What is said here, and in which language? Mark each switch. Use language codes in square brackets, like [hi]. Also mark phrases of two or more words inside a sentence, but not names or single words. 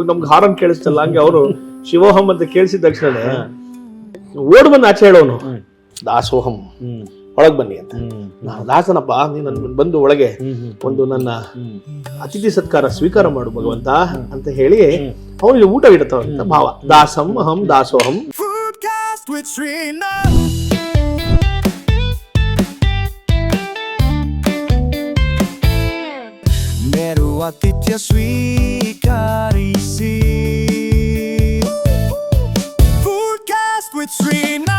[kn] ನಮ್ಗೆ ಹಾರನ್ ಕೇಳಿಸ್ತಲ್ಲ, ಹಂಗೆ ಅವರು ಶಿವೋಹಂ ಅಂತ ಕೇಳಿಸಿದ ತಕ್ಷಣ ಓಡ್ ಬಂದು ಆಚೆ ಹೇಳೋನು, ದಾಸೋಹಂ ಒಳಗ್ ಬನ್ನಿ ಅಂತ. ನಾನು ದಾಸನಪ್ಪ, ನೀನು ಬಂದು ಒಳಗೆ ಒಂದು ನನ್ನ ಅತಿಥಿ ಸತ್ಕಾರ ಸ್ವೀಕಾರ ಮಾಡು ಭಗವಂತ ಅಂತ ಹೇಳಿ ಅವನಿಗೆ ಊಟ ಇಡುತ್ತವಂತ ಭಾವ. [sa] ದಾಸಂ ಅಹಂ ದಾಸೋಹಂ. [en] Foodcast with Srinath. [kn] Meru atithya sweekarisi. [en] Foodcast with Srinath.